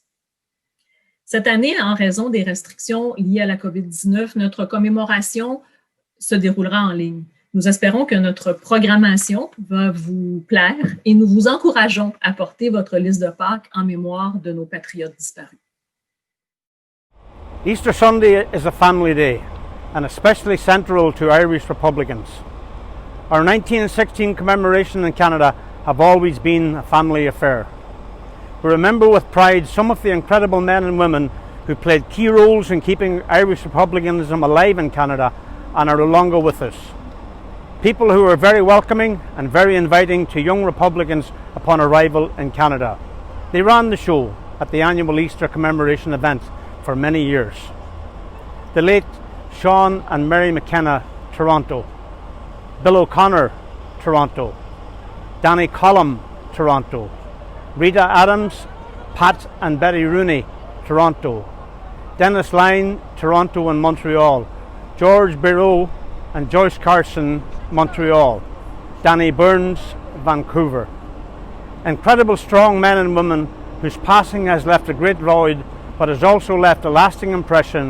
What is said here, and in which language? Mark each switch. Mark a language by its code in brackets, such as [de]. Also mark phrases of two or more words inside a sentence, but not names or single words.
[fr] Cette année, en raison des restrictions liées à la COVID-19, notre commémoration se déroulera en ligne. Nous espérons que notre programmation va vous plaire et nous vous encourageons à porter votre liste de Pâques en mémoire de nos patriotes disparus. [en] Easter Sunday is a family day and especially central to Irish Republicans. Our 1916 commemoration in Canada have always been a family affair. We remember with pride some of the incredible men and women who played key roles in keeping Irish republicanism alive in Canada and are no longer with us. People who were very welcoming and very inviting to young Republicans upon arrival in Canada. They ran the show at the annual Easter commemoration event for many years. The late Sean and Mary McKenna, Toronto. Bill O'Connor, Toronto. Danny Collum, Toronto. Rita Adams, Pat and Betty Rooney, Toronto. Dennis Lyne, Toronto and Montreal. George Bireau and Joyce Carson, Montreal. Danny Burns, Vancouver. Incredible strong men and women whose passing has left a great void but has also left a lasting impression.